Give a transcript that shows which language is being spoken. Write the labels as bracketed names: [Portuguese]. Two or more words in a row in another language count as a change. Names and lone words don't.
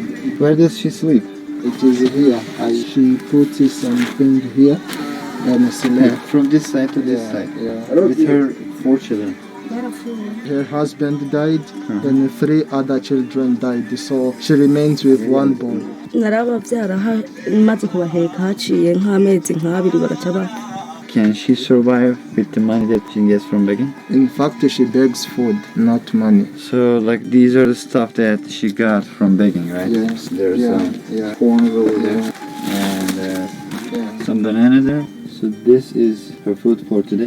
[English] Where does she sleep? It is here. She put something here and sleep. From this side to this side. Yeah. With her 4 children. Her husband died, and 3 other children died, so she remains with 1 boy. [Rundi] narababyara maze kubaheka haciye nk'amezi nk'abiri bagaca bapfa. [English] Can she survive with the money that she gets from begging? In fact, she begs food, not money. So, like, these are the stuff that she got from begging, right? Yes. There's Yeah. corn over there, and some banana there. So this is her food for today.